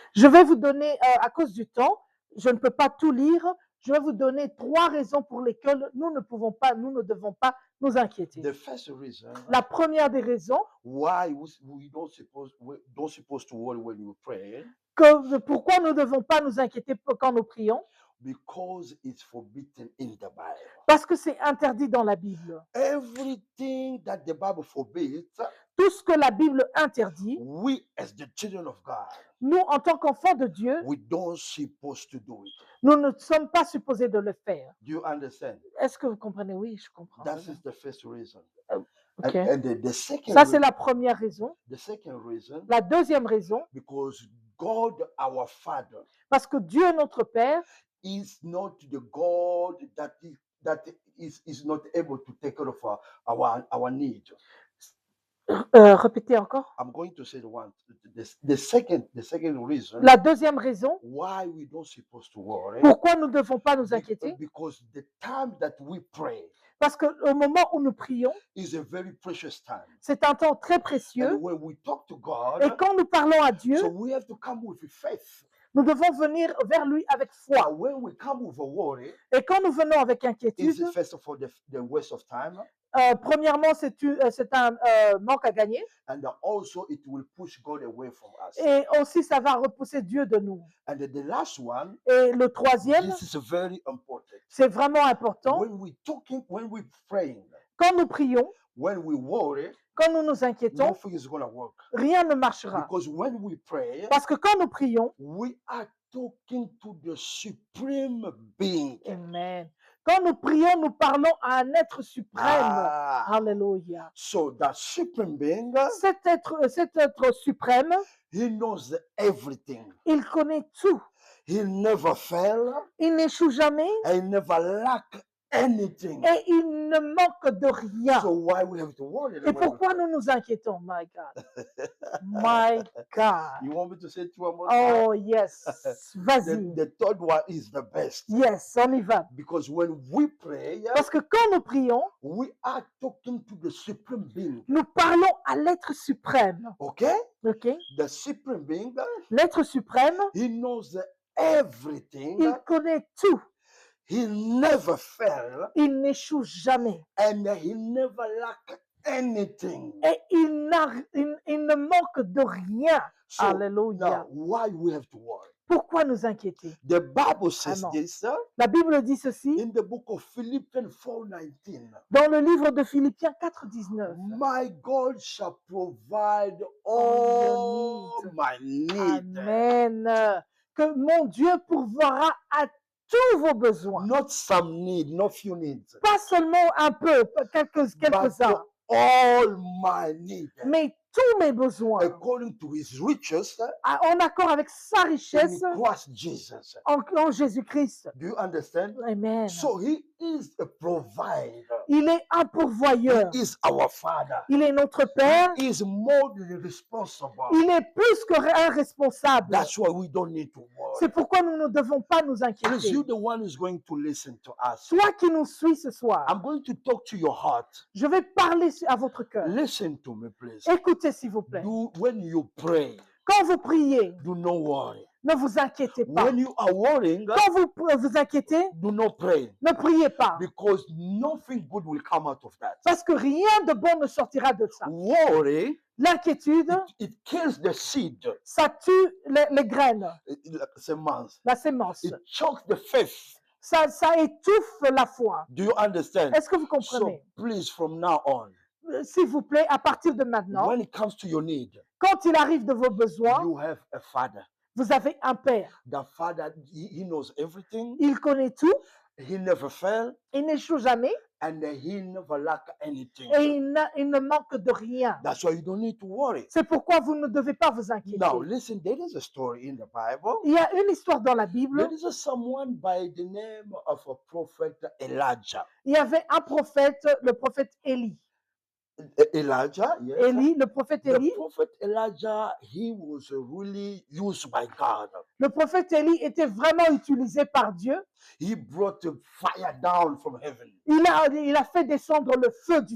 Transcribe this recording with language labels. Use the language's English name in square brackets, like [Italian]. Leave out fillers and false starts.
[French] Je vais vous donner, à cause du temps, je ne peux pas tout lire, je vais vous donner 3 raisons pour lesquelles nous ne devons pas nous inquiéter. [English] The first reason [French] La première des raisons, [English] why we don't supposed to worry when we pray, [French] pourquoi nous ne devons pas nous inquiéter quand nous prions, [English] because it's forbidden in the Bible. [French] parce que c'est interdit dans la Bible. [English] Everything that the Bible forbids, [French] Tout ce que la Bible interdit, [English] we as the children of God, [French] nous, en tant qu'enfants de Dieu, [English] we don't supposed to do it. [French] nous ne sommes pas supposés de le faire. [English] Do you understand? [French] Est-ce que vous comprenez? Oui, je comprends. [English] That is the first reason. Ok. And the second [French] Ça, c'est la première raison. [English] the second reason, [French] La deuxième raison, [English] because God, our Father, [French] parce que Dieu, notre Père, [English] is not the God that is not able to take care of our need. [French] répétez encore. [English] I'm going to say the second reason [French] La deuxième raison, [English] why we don't supposed to worry, [French] pourquoi nous ne devons pas nous inquiéter, [English] because the time that we pray [French] parce qu'au moment où nous prions, [English] is a very precious time. [French] c'est un temps très précieux. [English] And when we talk to God, [French] Et quand nous parlons à Dieu, [English] so we have to come with faith. [French] nous devons venir vers lui avec foi. [English] But when we come with a worry, [French] Et quand nous venons avec inquiétude, [English] is first of all the waste of time, [French] premièrement, c'est un manque à gagner. [English] and also it will push God away from us. [French] Et aussi, ça va repousser Dieu de nous. [English] And the last one, [French] Et le troisième, [English] this is very important. [French] c'est vraiment important. [English] When we praying, [French] Quand nous prions, [English] when we worry, [French] quand nous nous inquiétons, [English] nothing is going to work. [French] rien ne marchera. [English] Because when we pray, [French] Parce que quand nous prions, [English] we are talking to the supreme being. Amen. [French] Quand nous prions, nous parlons à un être suprême. Alléluia. [English] So that supreme being, [French] Cet être suprême, [English] he knows everything. [French] il connaît tout. [English] He never fail. [French] Il n'échoue jamais [English] He never lack anything. [French] et il ne manque de rien. [English] So why we have to worry? [French] Et pourquoi nous nous inquiétons? [English] My God. My God. You want me to say it one more time? Oh, yes. [French] Vas-y. [English] The third one is the best. [French] Yes, on y va. [English] Because when we pray, [French] Parce que quand nous prions, [English] we are talking to the supreme being. [French] nous parlons à l'être suprême. [English] Okay? OK? The supreme being, [French] L'être suprême, [English] he knows everything. [French] il connaît tout. [English] He never fail, [French] Il n'échoue jamais. [English] and he never lack anything. [French] Et il ne manque de rien. [English] So [French] Alléluia. [English] now, why we have to worry? [French] Pourquoi nous inquiéter? [English] The Bible says [French] non. [English] this [French] La Bible dit ceci [English] in the book of Philippians 4:19. [French] dans le livre de Philippiens 4,19. [English] My God shall provide All all your my needs. Amen. [French] Que mon Dieu pourvoira à tous vos besoins. [English] Not some need, not few needs, [French] Pas seulement un peu, [English] but [French] quelques-uns, [English] all my needs, [French] mais tous mes besoins, [English] according to his riches en accord avec sa richesse in Christ Jesus. en Jésus-Christ. Do you understand? Amen. So he is a provider. [French] Il est un pourvoyeur. [English] He is our Father. [French] Il est notre Père. [English] He is more than responsible. [French] Il est plus qu'un responsable. [English] That's why we don't need to worry. [French] C'est pourquoi nous ne devons pas nous [English] Because [French] inquiéter. [English] you're the one who's going to listen to us. [French] Toi qui nous suis ce soir, [English] I'm going to talk to your heart. [French] je vais parler à votre cœur. [English] Listen to me, please. [French] Écoutez s'il vous plaît. [English] When you pray, [French] Quand vous priez, [English] do not worry. [French] ne vous inquiétez pas. [English] When you are worrying, [French] Quand vous inquiétez, [English] do not pray, [French] ne priez pas. [English] because nothing good will come out of that. [French] Parce que rien de bon ne sortira de ça. [English] Worry, [French] L'inquiétude, [English] it kills the seed, [French] ça tue les graines, semence. la sémence. [English] It chokes the faith. [French] Ça étouffe la foi. [English] Do you understand? [French] Est-ce que vous [English] So [French] comprenez? [English] please, from now on, [French] S'il vous plaît, à partir de maintenant, [English] when it comes to your need, [French] quand il arrive de vos besoins, [English] you have a father. [French] vous avez un père. [English] The father, he knows everything. [French] Il connaît tout, [English] He never fail, [French] il n'échoue jamais [English] and he never lack anything. [French] et il ne manque de rien. [English] That's why you don't need to worry. [French] C'est pourquoi vous ne devez pas vous inquiéter. [English] Now, listen, there is a story in the Bible. [French] Il y a une histoire dans la Bible. [English] There is someone by the name of a prophet Elijah. [French] Il y avait un prophète, le prophète Élie. [English] Elijah, yes. [French] Élie, le prophète [English] The [French] Élie. [English] prophet Elijah, he was really used by God. [French] Le prophète Élie était vraiment utilisé par Dieu. [English] He brought the fire down from heaven. [French] Il a fait descendre le feu du